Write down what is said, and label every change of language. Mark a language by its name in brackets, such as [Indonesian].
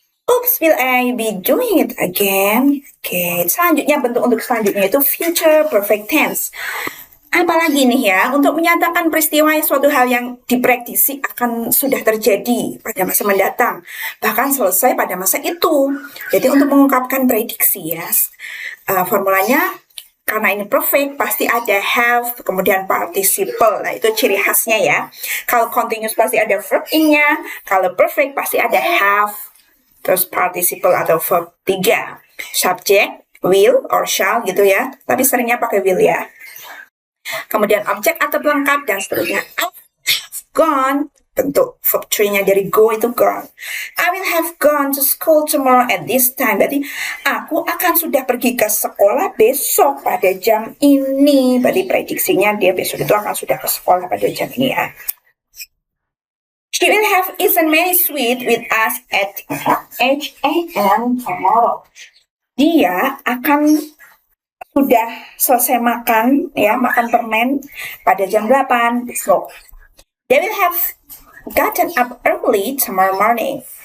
[English] Oops, will I be doing it again? [Indonesian] Oke, selanjutnya bentuk untuk selanjutnya itu future perfect tense. Apalagi nih ya, untuk menyatakan peristiwa suatu hal yang diprediksi akan sudah terjadi pada masa mendatang, bahkan selesai pada masa itu. Jadi untuk mengungkapkan prediksi ya, formulanya karena ini perfect pasti ada have, kemudian participle. Nah itu ciri khasnya ya. Kalau continuous pasti ada verb in-nya, kalau perfect pasti ada have, terus participle atau verb 3. Subject, will or shall gitu ya, tapi seringnya pakai will ya. Kemudian objek atau pelengkap dan seterusnya. [English] I've gone, [Indonesian] bentuk verb 3-nya dari go itu gone. [English] I will have gone to school tomorrow at this time. [Indonesian] Berarti aku akan sudah pergi ke sekolah besok pada jam ini. Berarti prediksinya dia besok itu akan sudah ke sekolah pada jam ini ya. [English] She will have eaten many sweets with us at 8 a.m. tomorrow. [Indonesian] Dia akan sudah selesai makan ya, makan permen pada jam 8 besok. [English] They will have gotten up early tomorrow morning.